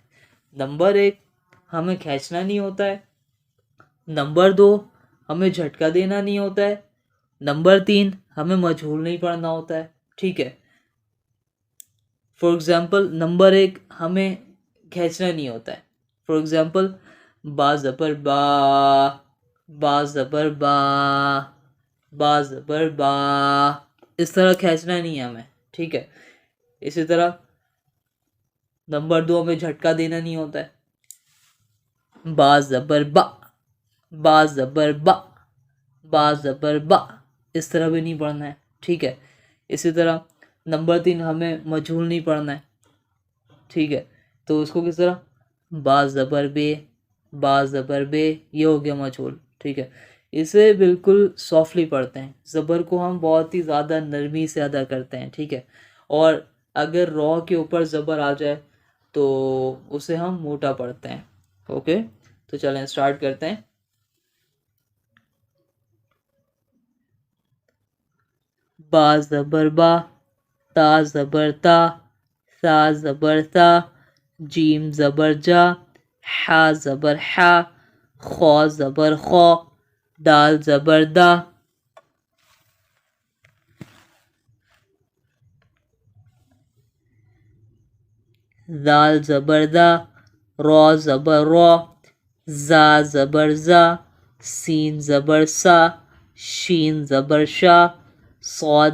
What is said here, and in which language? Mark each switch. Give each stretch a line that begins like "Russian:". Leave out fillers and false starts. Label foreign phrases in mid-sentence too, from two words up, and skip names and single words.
Urdu: نمبر 1, ہمیں کھینچنا نہیں ہوتا ہے. نمبر 2, ہمیں جھٹکا دینا نہیں ہوتا ہے. نمبر 3, ہمیں مجہول نہیں پڑھنا ہوتا ہے. ٹھیک ہے,
English: for example
Urdu: نمبر 1, ہمیں کھینچنا نہیں ہوتا ہے.
English: for example
Urdu: با زبر با, با زبر با, با زبر با, اس طرح کھینچنا نہیں ہے ہمیں. ٹھیک ہے, اسی طرح نمبر 2, ہمیں جھٹکا دینا نہیں ہوتا ہے. با زبر با, با زبر با, با زبر با, اس طرح بھی نہیں پڑھنا ہے. ٹھیک ہے, اسی طرح نمبر 3, ہمیں مجہول نہیں پڑھنا ہے. ٹھیک ہے, تو اس کو کس طرح, با زبر بے, با زبر بے, یہ ہو گیا مجہول. ٹھیک ہے, اسے بالکل سافٹلی پڑھتے ہیں. زبر کو ہم بہت ہی زیادہ نرمی سے ادا کرتے ہیں. ٹھیک ہے, اور اگر را کے اوپر زبر آ جائے تو اسے ہم موٹا پڑھتے ہیں. اوکے, تو چلیں اسٹارٹ کرتے ہیں. با زبر با, تا زبر تا, ثا زبر ثا, جیم زبر جا, حا زبر حا, خا زبر خا, دال زبر دا. دال زبر دا, را زبر را, زا زبر زا, سین زبر سا, شین زبر شا, صاد